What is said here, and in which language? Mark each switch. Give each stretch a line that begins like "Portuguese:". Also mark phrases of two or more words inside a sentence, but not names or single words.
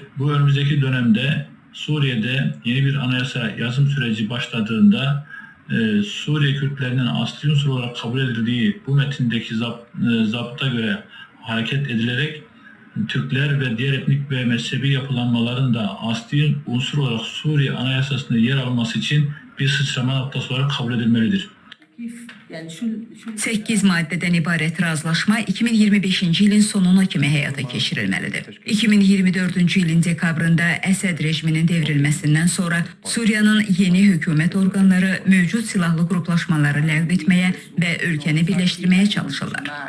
Turkish: Bu önümüzdeki dönemde Suriye'de yeni bir anayasa yazım süreci başladığında Suriye Kürtlerinin asli unsur olarak kabul edildiği bu metindeki zapta göre hareket edilerek Türkler ve diğer etnik ve mezhebi yapılanmaların da asli unsur olarak Suriye Anayasası'nda yer alması için bir sıçrama noktası olarak kabul edilmelidir.
Azerbaijani: 8 maddədən ibarət razılaşma 2025-ci ilin sonuna kimi həyata keçirilməlidir. 2024-cü ilin dekabrında Əsəd rejiminin devrilməsindən sonra Suriyanın yeni hökumət orqanları mövcud silahlı qruplaşmaları ləğv etməyə və ölkəni birləşdirməyə çalışırlar.